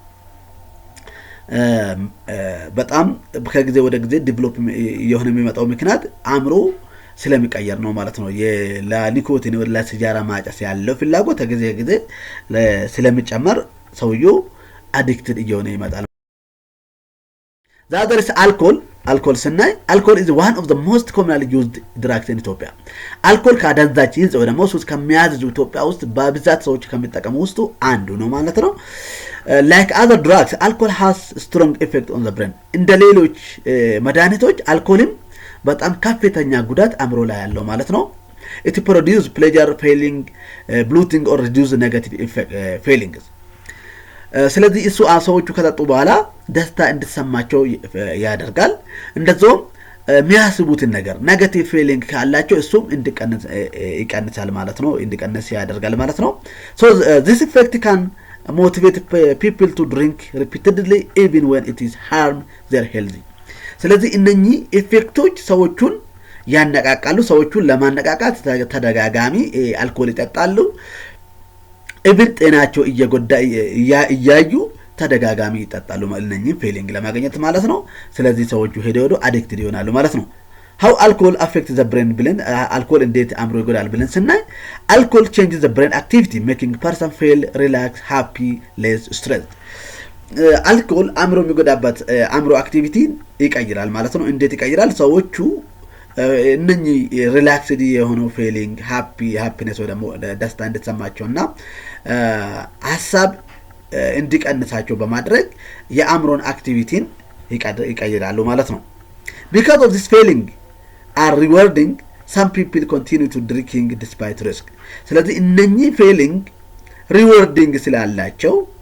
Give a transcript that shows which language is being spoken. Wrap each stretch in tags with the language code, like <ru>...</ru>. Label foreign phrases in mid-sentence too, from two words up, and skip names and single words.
<am>በጣም ከጊዜ ወደ ጊዜ ዲቨሎፕ የሆነ የሚመጣው ምክንያት አእምሮ ስለሚቀየር ነው ማለት ነው። ለኒኮቲን ወደ ሲጋራ ማጨስ ያለው ፍላጎት ከጊዜ ጊዜ ስለሚጨመር ሰውየው አዲክትድ እየሆነ ይመጣል። ዛሬስ alcohol ስናይ</am> <en>alcohol is one of the most commonly used drugs in Ethiopia alcohol</en> <am>ካደንዛዥ እጽ ወይ ደግሞ ሱስ ከሚያዝዙ ኢትዮጵያ ውስጥ በብዛት ሰዎች ከሚጠቀሙ ውስጥ አንዱ ነው ማለት ነው።</am> <en>like other drugs alcohol has strong effect on the brain</en> <am>እንደ ሌሎች መድኃኒቶች አልኮልም በጣም ከፍተኛ ጉዳት አእምሮ ላይ ያለው ማለት ነው።</am> <en>it produce pleasure feeling bloating or reduce negative feelings</en> <am>ስለዚህ እሱ ሰዎቹ ከጠጡ በኋላ ደስታ እንድትሰማቸው ያደርጋል። እንደዛው የሚያስቡትን ነገር</am> <en>negative feeling</en> <am>ካላቸው እሱም ይቀንሳል ማለት ነው፣ እንዲቀንስ ያደርጋል ማለት ነው።</am> <en>so this effect can motivate people to drink repeatedly even when it is harm their health</en> <am>ስለዚህ እነኚህ ኢፌክቶች ሰዎቹን ያነቃቃሉ። ሰዎቹን ለማነቃቃት ተደጋጋሚ አልኮል ይጠጣሉ። ኢቭን ጤናቸው እየጎዳ እያዩ ተደጋጋሚ ይጠጣሉ እነኚህ ፌሊንግ ለማግኘት ማለት ነው። ስለዚህ ሰዎቹ ሄደው አዲክትድ ይሆናሉ ማለት ነው።</am> <en>how alcohol affects the brain</en> <am>ብለን አልኮል እንዴት አእምሮ ይጎዳል ብለን ስናይ</am> <en>alcohol changes the brain activity making person feel relaxed happy less stressed</en> <am>አልኮል አእምሮ የሚጎዳበት አእምሮ አክቲቪቲ ይቀይራል ማለት ነው። እንዴት ይቀይራል? ሰዎቹ እነኚህ ሪላክስድ የሆነው</am> <en>feeling happiness</en> <am>ወይ ደግሞ ደስታ እንድትሰማቸውና ሐሳብ እንዲቀንሳቸው በማድረግ የአእምሮን አክቲቪቲን ይቀይራሉ ማለት ነው።</am> <en>because of this feeling are rewarding some people continue to drinking despite risk</en> <am>ስለዚህ እነኚህ</am> <en>feeling rewarding</en> <am>ስላላቸው</am>